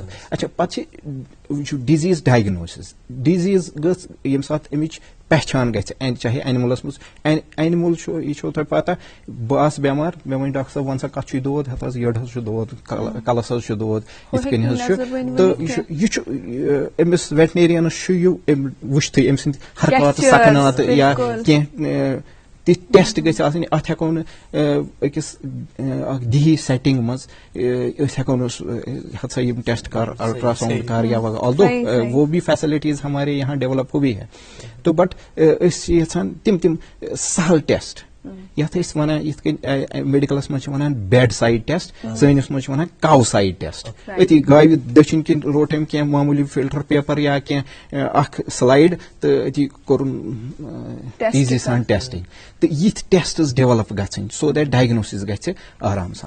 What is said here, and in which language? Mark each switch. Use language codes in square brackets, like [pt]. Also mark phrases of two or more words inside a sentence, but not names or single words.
[ks] اچھا پتہٕ چھِ [en] disease diagnosis. [ks] ڈِزیٖز گٔژھ ییٚمہِ ساتہٕ امِچ پہچان گژھِ چاہے اینملس منٛز اینمل چھُ یہِ چھو تۄہہِ پتہ بہٕ آسہٕ بٮ۪مار مےٚ وۄنۍ ڈاکٹر صٲب وَن سا کتھ چھُے دود ہتھ حظ یٔڈ حظ چھُ دود کلس حظ چھُ دود یِتھ کٔنۍ حظ چھُ تہٕ یہِ چھُ أمِس ویٹنیرینس چھُ یہِ وٕچھتھٕے أمۍ سٕنٛدۍ حرکاتہٕ سکنات یا کینٛہہ تِتھۍ ٹیسٹ گژھِ آسٕنۍ. اتھ ہٮ۪کو نہٕ أکِس اکھ دیہی سیٹنگ منٛز أسۍ ہٮ۪کو نہٕ ہسا یِم ٹیسٹ کر [en] ultra sound [ks] کر یا آلدو [ur] وہ بھی فیسلٹیز ہمارے یہاں ڈیولپ ہوئی ہے [ks] تو بٹ أسۍ چھِ یژھان تِم سہل ٹیسٹ یتھ أسۍ ونان یِتھ کٔنۍ میڈِکلس منٛز چھِ ونان [en] bed side test [ks] سٲنِس منٛز چھِ ونان [en] cow side test. [ks] أتی گاوِ دٔچھِنۍ کِنۍ روٹ أمۍ کینٛہہ معموٗلی فلٹر پیپر یا کینٛہہ اکھ سلایڈ تہٕ أتی کوٚرُن ایزی سان ٹیسٹنگ تہٕ یِتھۍ ٹیسٹٕز ڈیولپ گژھٕنۍ [en] so that diagnosis [ks] گژھِ آرام سان.